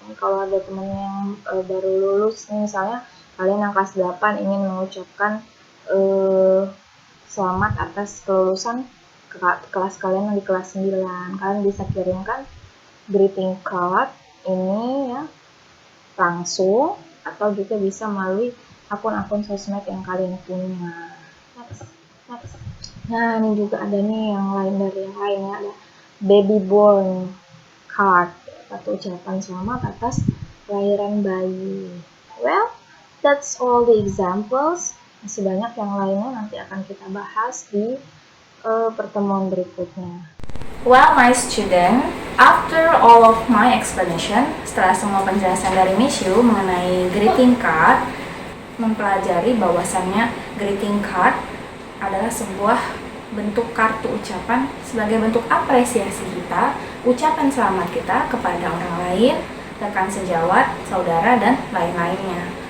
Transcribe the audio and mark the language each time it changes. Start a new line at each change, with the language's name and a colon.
Indonesian: Ini kalau ada teman yang baru lulus nih, misalnya kalian yang kelas 8 ingin mengucapkan selamat atas kelulusan kelas kalian yang di kelas 9, kalian bisa kirimkan greeting card ini ya langsung atau juga bisa melalui akun-akun sosmed yang kalian punya. Next. Nah, ini juga ada nih yang lain dari yang lainnya, ada baby born card, atau ucapan selamat atas kelahiran bayi.
English: Well, that's all the examples.
Indonesian: Masih banyak yang lainnya nanti akan kita bahas di pertemuan berikutnya.
English: Well, my student, after all of my explanation,
Indonesian: setelah semua penjelasan dari Miss Yu mengenai greeting card, mempelajari bahwasannya greeting card adalah sebuah bentuk kartu ucapan sebagai bentuk apresiasi kita, ucapan selamat kita kepada orang lain, rekan sejawat, saudara, dan lain-lainnya.